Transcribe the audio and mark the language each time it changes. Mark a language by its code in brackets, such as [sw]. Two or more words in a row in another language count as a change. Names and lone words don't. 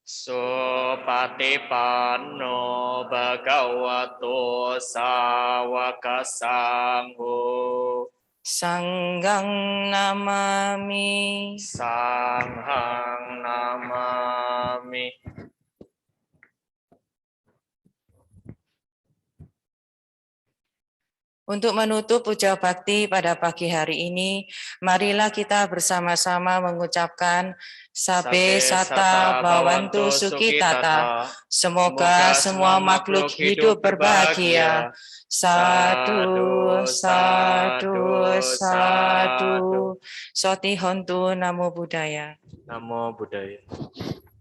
[pi] Supatipanno bhagavato sawaka sangho. Sanggang namami. Sanghang namami. [id] Untuk menutup puja bakti pada pagi hari ini, marilah kita bersama-sama mengucapkan [pi] Sabe Sata Bhavantu Sukitata. [id] Semoga semua makhluk hidup berbahagia. [pi] Sadu, sadu, sadu. Soti Hontu Namo Buddhaya. Namo Buddhaya.